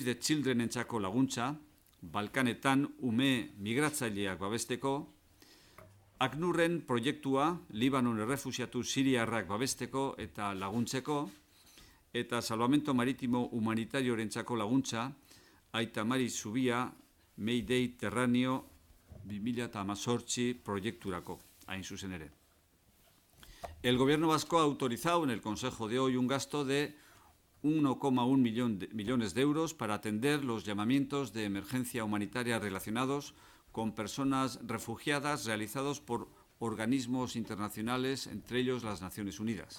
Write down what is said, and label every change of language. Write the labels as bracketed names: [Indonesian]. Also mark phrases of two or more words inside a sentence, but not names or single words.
[Basque] the Children entzako laguntza, Balkanetan ume migratzaileak babesteko, ACNURren proiektua, Libanon errefuxiatu siriarrak babesteko eta laguntzeko, eta Salvamento Maritimo Humanitariorentzako laguntza, Aita Mari Zubia Mediterráneo 2018 proiekturako, hain zuzen ere. [Spanish] El gobierno vasco ha autorizado en el Consejo de hoy un gasto de 1,1 millones de euros para atender los llamamientos de emergencia humanitaria relacionados con personas refugiadas realizados por organismos internacionales, entre ellos las Naciones Unidas.